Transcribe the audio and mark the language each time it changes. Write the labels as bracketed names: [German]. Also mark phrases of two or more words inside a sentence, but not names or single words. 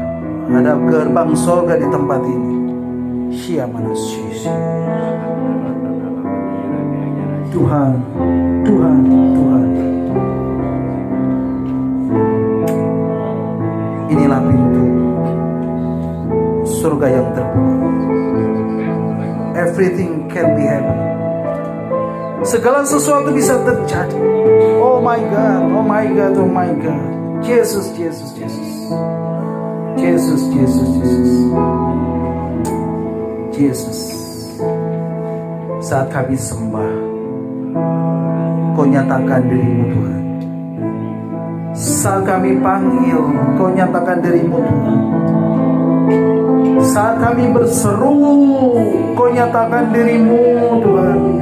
[Indonesian] Ada gerbang surga di tempat ini. Siapa sisi Tuhan, Tuhan, Tuhan. Inilah pintu surga yang terbuka. [English] Everything can be happen. [Indonesian] Segala sesuatu bisa terjadi. [English] Oh my God, oh my God, oh my God. Jesus, Jesus, Jesus. Jesus, Jesus, Jesus. Jesus. [Indonesian] Saat kami sembah, Kau nyatakan diri-Mu Tuhan. Saat kami panggil, Kau nyatakan diri-Mu Tuhan. Saat kami berseru, Kau nyatakan diri-Mu Tuhan.